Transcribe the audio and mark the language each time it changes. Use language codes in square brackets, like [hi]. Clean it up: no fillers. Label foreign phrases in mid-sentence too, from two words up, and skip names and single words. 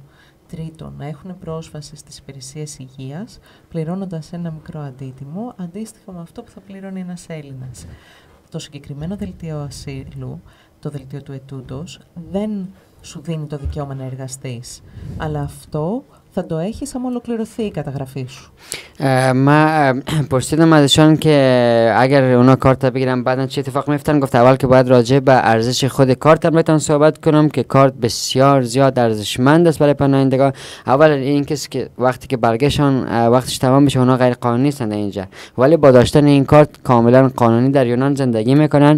[el] Τρίτον, να έχουν πρόσβαση στις υπηρεσίες υγείας, πληρώνοντας ένα μικρό αντίτιμο, αντίστοιχο με αυτό που θα πληρώνει ένας Έλληνας. Το συγκεκριμένο δελτίο ασύλου, το δελτίο του ετούντος, δεν σου δίνει το δικαίωμα να εργαστείς, αλλά αυτό θα το έχεις άμα ολοκληρωθεί η καταγραφή σου. [fa] ما پرسیدم ازشان که اگر اونا کارت بگیرن بعدا چه اتفاق میفتن. گفت اول که باید راجع به ارزش خود کارت هم بهتون صحبت کنم که کارت بسیار زیاد ارزشمند است برای پناهندگان. اول این کسی که وقتی که برگشتن وقتش تمام میشه اونا غیر قانونی نیستند اینجا، ولی با داشتن این کارت کاملا قانونی در یونان زندگی میکنن.